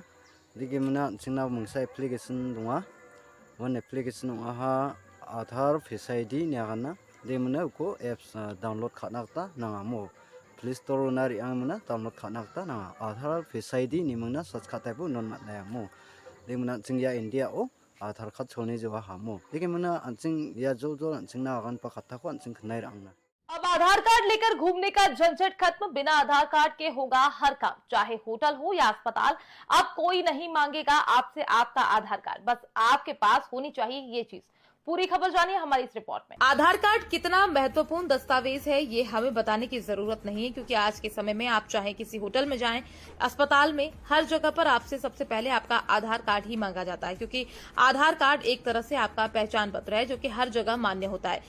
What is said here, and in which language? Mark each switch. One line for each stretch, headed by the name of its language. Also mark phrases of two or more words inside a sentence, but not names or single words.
Kok Borok: digimna anjing na mungsa application dunga
English: one application
Kok Borok: ha Aadhaar Face ID nyagana demuna uko
English: apps download
Kok Borok: khanakta nangamo Play Store nari angmuna download khanakta nanga Aadhaar Face ID ni mungna search khataibu non matlayamo demuna anjing ya India o Aadhaar card cholni joha hamo digimna anjing ya jo anjing nagan pa khatta ko anjing khnai rangna।
Hindi: अब आधार कार्ड लेकर घूमने का झंझट खत्म। बिना आधार कार्ड के होगा हर काम, चाहे होटल हो या अस्पताल। अब कोई नहीं मांगेगा आपसे आपका आधार कार्ड, बस आपके पास होनी चाहिए ये चीज। पूरी खबर जानिए हमारी इस रिपोर्ट में। आधार कार्ड कितना महत्वपूर्ण दस्तावेज है ये हमें बताने की जरूरत नहीं है, क्योंकि आज के समय में आप चाहे किसी होटल में जाएं, अस्पताल में, हर जगह पर आपसे सबसे पहले आपका आधार कार्ड ही मांगा जाता है, क्योंकि आधार कार्ड एक तरह से आपका पहचान पत्र है जो कि हर जगह मान्य होता है।